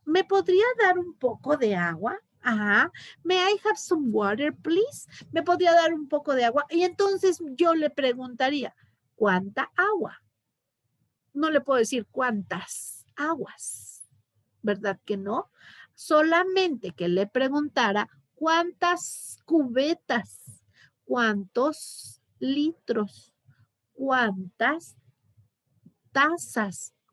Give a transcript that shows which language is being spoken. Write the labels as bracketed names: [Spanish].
[Spanish] ¿Me podría dar un poco de agua? Ajá. [English] May I have some water, please? [Spanish] ¿Me podría dar un poco de agua? Y entonces yo le preguntaría, ¿cuánta agua? No le puedo decir cuántas aguas, ¿verdad que no? Solamente que le preguntara cuántas cubetas, cuántos litros, cuántas tazas,